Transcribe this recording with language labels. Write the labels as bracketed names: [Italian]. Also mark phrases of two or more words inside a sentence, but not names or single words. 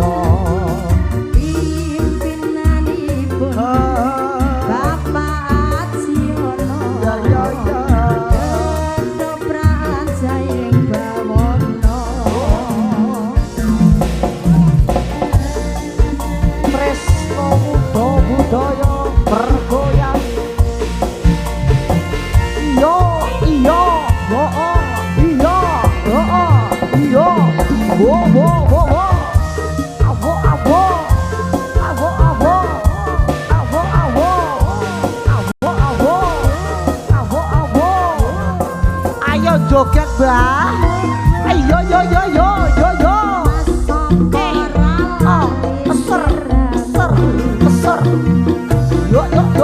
[Javanese] Pimpinanipun Bapak Asiono. Ketoprak jayeng bawono. Tresno budaya bergoyang. Iyo iyo iyo iyo wo wo wo wo avo avo avo avo avo avo avo avo avo avo ayo joget bah ayo yo yo yo yo yo eser eser eser yo yo yo